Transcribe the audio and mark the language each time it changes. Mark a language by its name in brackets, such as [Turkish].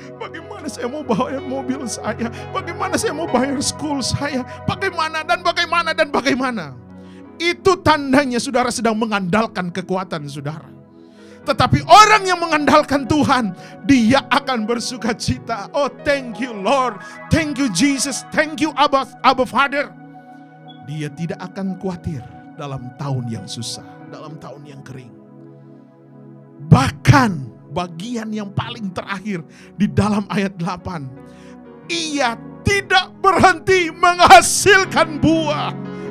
[Indonesian] Bagaimana saya mau bayar mobil saya? Bagaimana saya mau bayar school saya? Bagaimana dan bagaimana dan bagaimana? Itu tandanya saudara sedang mengandalkan kekuatan saudara. Tetapi orang yang mengandalkan Tuhan, dia akan bersuka cita. [English] Oh, thank you Lord, thank you Jesus, thank you Abba Father. [Indonesian] Dia tidak akan khawatir dalam tahun yang susah, dalam tahun yang kering. Bahkan bagian yang paling terakhir di dalam ayat 8, ia tidak berhenti menghasilkan buah.